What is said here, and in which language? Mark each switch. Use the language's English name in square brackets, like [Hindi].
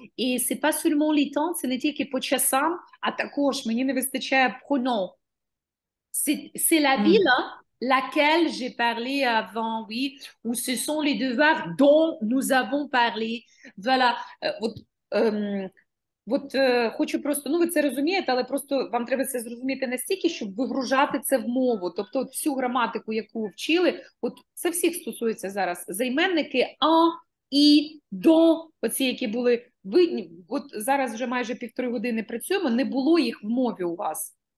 [Ukrainian] І [French] c'est pas seulement les temps, [Ukrainian] це не тільки по часам, а також мені не вистачає pronom. [French] C'est la ville hein, laquelle j'ai parlé avant, oui, où ce sont les devoirs dont nous avons parlé. Voilà. [Ukrainian] От хочу просто, ну ви це розумієте, але просто вам треба це зрозуміти настільки, щоб вигружати це в мову. Тобто от всю граматику, яку вчили, от це всіх стосується зараз. Займенники «en», «і», «don», оці, які були видні, от зараз вже майже 1,5 години працюємо, не було їх в мові у вас.